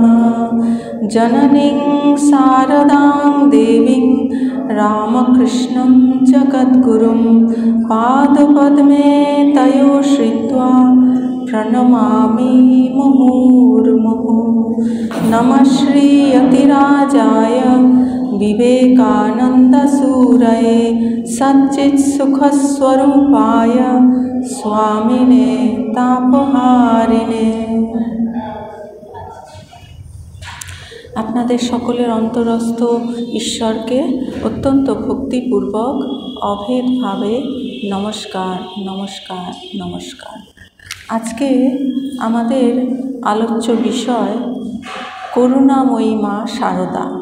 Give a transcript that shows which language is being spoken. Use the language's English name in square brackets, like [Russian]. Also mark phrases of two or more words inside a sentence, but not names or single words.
[Sanskrit] जननीं शारदां देवीं रामकृष्णं जगद्गुरुं पादपद्मे तयो श्रित्वा प्रणमामि मुहुर्मुहुः। नमः श्री यतिराजाय विवेकानन्दसूरये सच्चित्सुखस्वरूपाय स्वामिने तापहारिणे। [Bangla] আপনাদের সকলের অন্তরস্থ ঈশ্বরকে অত্যন্ত ভক্তিপূর্বক অভেদভাবে নমস্কার নমস্কার নমস্কার। আজকে আমাদের আলোচ্য বিষয় করুণাময়ী মা শারদা।